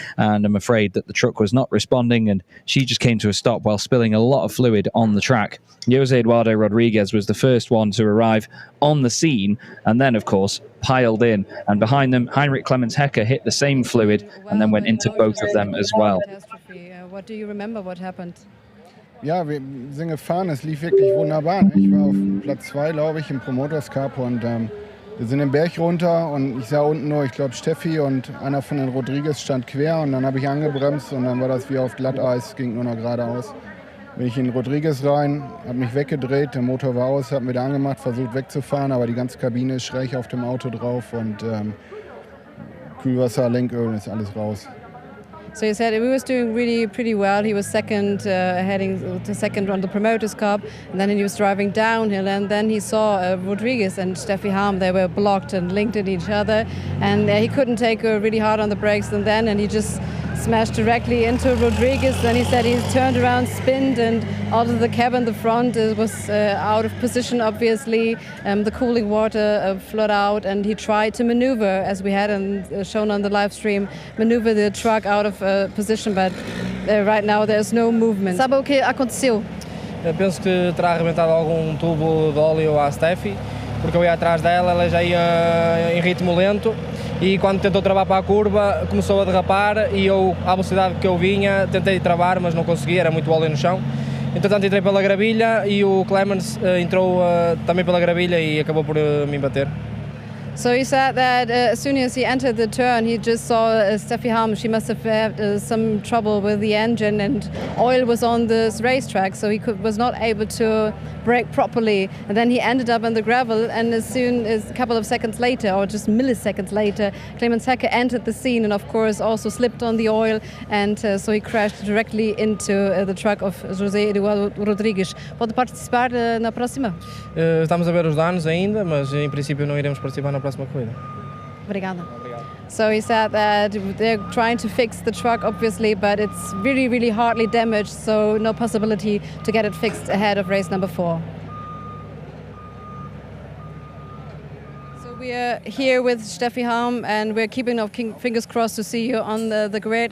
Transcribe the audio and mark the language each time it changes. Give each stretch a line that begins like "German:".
English: And I'm afraid that the truck was not responding, and she just came to a stop while spilling a lot of fluid on the track. Jose Eduardo Rodriguez was the first one to arrive on the scene, and then, of course, piled in. And behind them, Heinrich Clemens Hecker hit the same fluid and then went into both of them as well. What do you remember what happened?
German: Ja, wir sind gefahren, es lief wirklich wunderbar. Ich war auf Platz 2, glaube ich, im Promoters Cup und wir sind den Berg runter und ich sah unten nur, ich glaube, Steffi und einer von den Rodriguez stand quer und dann habe ich angebremst und dann war das wie auf Glatteis, ging nur noch geradeaus. Bin ich in Rodriguez rein, habe mich weggedreht, der Motor war aus, habe wieder angemacht, versucht wegzufahren, aber die ganze Kabine ist schräg auf dem Auto drauf und Kühlwasser, Lenköl, ist alles raus.
English: So he said he was doing really pretty well. He was second, heading to second on the Promoters Cup, and then he was driving downhill, and then he saw Rodriguez and Steffi Halm. They were blocked and linked at each other, and he couldn't take really hard on the brakes, and he just smashed directly into Rodriguez. Then he said he turned around, spinned, and out of the cabin, the front was out of position, obviously. The cooling water flowed out, and he tried to maneuver, as we had shown on the live stream, maneuver the truck out of position, but right now there's no movement.
Portuguese: Sabe o que aconteceu? Eu penso que terá arrebentado algum tubo de óleo à Steffi, porque eu ia atrás dela, ela já ia em ritmo lento e quando tentou travar para a curva começou a derrapar e eu, à velocidade que eu vinha, tentei travar, mas não consegui, era muito óleo no chão. Entretanto entrei pela gravilha e o Clemens entrou também pela gravilha e acabou por me bater.
English: So he said that as soon as he entered the turn, he just saw Steffi Halm. She must have had some trouble with the engine, and oil was on this racetrack, so he was not able to brake properly. And then he ended up on the gravel, and as soon as a couple of seconds later, or just milliseconds later, Clemens Hecker entered the scene and, of course, also slipped on the oil, and so he crashed directly into the truck of José Eduardo Rodrigues.
Portuguese: Pode participar na próxima? Estamos a ver os danos ainda, mas em princípio não iremos participar na próxima corrida. Obrigada.
English: So he said that they're trying to fix the truck, obviously, but it's really, really hardly damaged, so no possibility to get it fixed ahead of race number 4. So we are here with Steffi Halm, and we're keeping our fingers crossed to see you on the grid.